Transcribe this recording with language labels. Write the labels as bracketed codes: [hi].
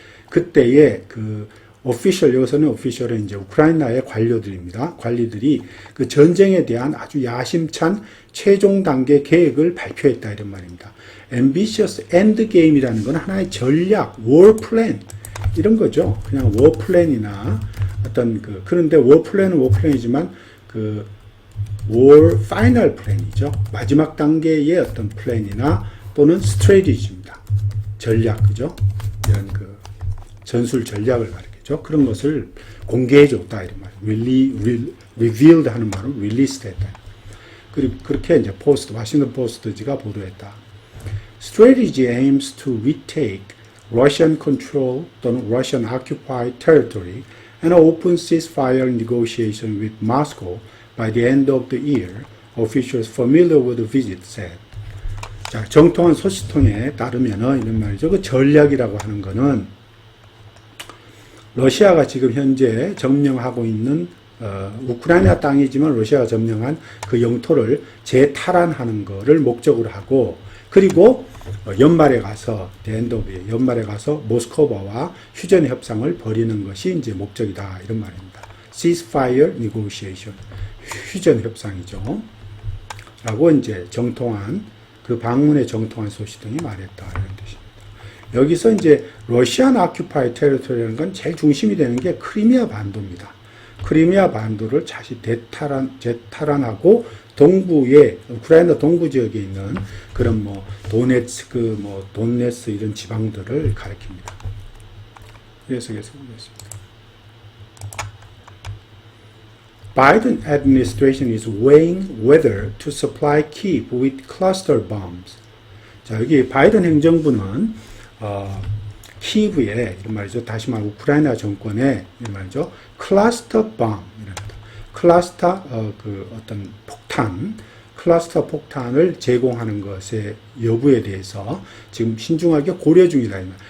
[ko] 그때에 그 오피셜, 여기서는 오피셜은 이제 우크라이나의 관료들입니다. 관리들이 그 전쟁에 대한 아주 야심찬 최종 단계 계획을 발표했다 이런 말입니다. ambitious endgame이라는 건 하나의 전략, war plan 이런 거죠. 그냥 war plan이나 어떤 그런데 war plan은 war plan이지만 그 war final plan이죠. 마지막 단계의 어떤 플랜이나 또는 strategy입니다. 전략, 그죠? 이런 그 전술 전략을 가리키죠. 그런 것을 공개해줬다 이런 말이에요. revealed 하는 말은 released 했다. 그리고 그렇게 이제 워싱턴 포스트지가 보도했다. [en] Strategy aims to retake Russian control [ko] 또는 [en] Russian occupied territory and open ceasefire negotiation with Moscow by the end of the year, officials familiar with the visit said. [ko] 자, 정통한 소식통에 따르면은 이런 말이죠. 그 전략이라고 하는 거는 러시아가 지금 현재 점령하고 있는 우크라이나 땅이지만 러시아가 점령한 그 영토를 재탈환하는 거를 목적으로 하고 그리고 연말에 가서 연말에 가서 모스크바와 휴전 협상을 벌이는 것이 이제 목적이다 이런 말입니다. [en] ceasefire negotiation. [ko] 휴전 협상이죠. 라고 이제 정통한 그 방문의 정통한 소식통이 말했다 이런 뜻입니다. 여기서 이제 러시안 아큐파이 테리토리라는 건 제일 중심이 되는 게 크리미아 반도입니다. 크리미아 반도를 다시 재탈환하고 동부의 우크라이나 동부 지역에 있는 그런 뭐 도네츠크, 뭐 돈네스 이런 지방들을 가리킵니다. 계속해서 보겠습니다. [en] Biden administration is weighing whether to supply Kyiv with cluster bombs. [ko] 자, 여기 바이든 행정부는 키이브에 이런 말이죠. 다시 말해 우크라이나 정권의 이런 말이죠. 클러스터 bomb, 클러스터 어떤 폭탄, 클러스터 폭탄을 제공하는 것의 여부에 대해서 지금 신중하게 고려 중이다.